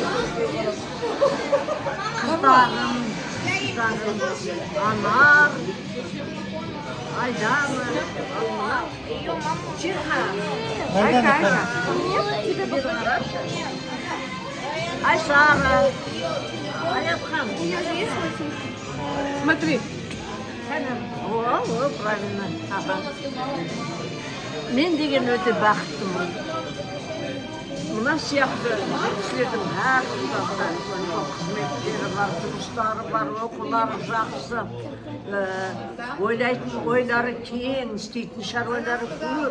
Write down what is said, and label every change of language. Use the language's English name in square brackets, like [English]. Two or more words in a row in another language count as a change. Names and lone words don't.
[Kazakh] қыздарым, Anar, Айдана, Чиха, Айсара, Аятхан. [Russian] Смотри. О, правильно. [Kazakh] Мен деген өте бақыттымын. Мына сияқты кісілердің әрқашанда қызметтері бар, жұмыстары бар, оқулары жақсы, ойлайтын ойлары кең, істейтін шаруалары көп.